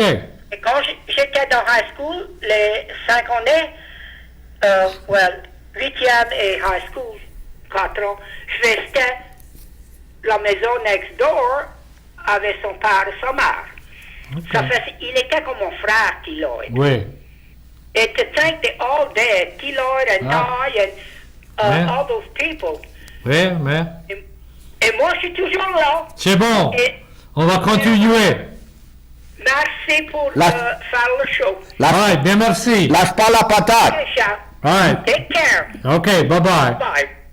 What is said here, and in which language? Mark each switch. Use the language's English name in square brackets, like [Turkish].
[French] Et quand j'étais dans [English] high school, [French] les 5 années, 8e et high school, 4 ans, je restais la maison [English] next door [French] avec son père et sa mère. OK. Ça fait, il était comme mon frère, T. Lloyd. Oui. [English] And to think they all dead, T. Lloyd and Ty and Yeah. all those people. [French] Oui, mais... Et moi, je suis toujours là. C'est bon. Et On va continuer. merci pour La- faire le show. Ouais, bien merci. Lâche pas la patate. [English] Okay, Charles. [French] Ouais. [English] Take care. OK, bye-bye. Bye.